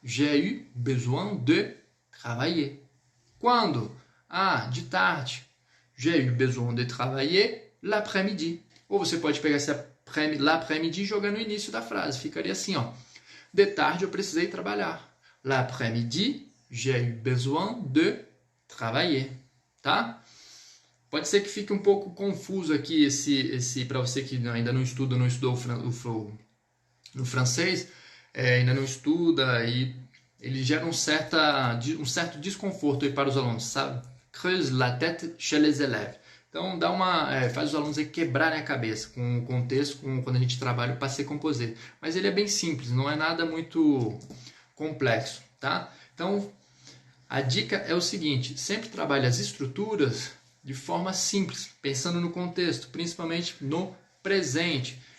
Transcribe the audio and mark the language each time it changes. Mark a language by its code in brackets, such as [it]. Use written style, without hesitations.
[fr] J'ai eu besoin de travailler. [pt] Quando? De tarde. [fr] J'ai eu besoin de travailler l'après-midi. [pt] Ou você pode pegar esse [fr] l'après-midi [pt] e jogar no início da frase. Ficaria assim, ó. De tarde eu precisei trabalhar. [fr] L'après-midi, j'ai eu besoin de travailler. [pt] Tá? Pode ser que fique um pouco confuso aqui esse para você que ainda não estudou no francês, ainda não estuda e ele gera um certo desconforto aí para os alunos, sabe? [fr] Creuse la tête chez les élèves. [pt] Então faz os alunos aí quebrarem a cabeça com o contexto, quando a gente trabalha o passé composé. Mas ele é bem simples, não é nada muito complexo, tá? Então a dica é o seguinte: sempre trabalhe as estruturas de forma simples, pensando no contexto, principalmente no presente.